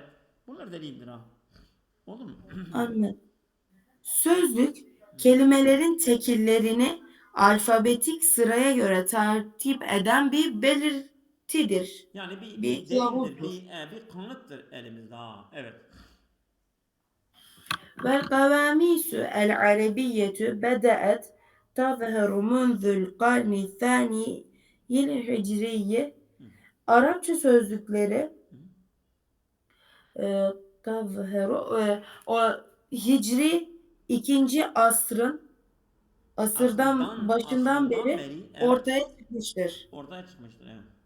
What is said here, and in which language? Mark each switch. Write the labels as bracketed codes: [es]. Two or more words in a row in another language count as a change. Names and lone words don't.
[tr] Bunlar delildir ha. Oldu mu? anladım. Sözlük kelimelerin tekillerini alfabetik sıraya göre tertip eden bir belirtidir. Yani Bir bir delildir, kılavuzdur. bir kanıttır elimizde ha. Evet. [ar] والقواميس العربية بدأت تظهر منذ القرن الثاني الهicri. [tr] Arapça sözlükleri e, o Hicri ikinci asrın asırdan başından Asırdan beri beri evet. ortaya çıkmıştır. Ortaya çıkmıştır. Evet.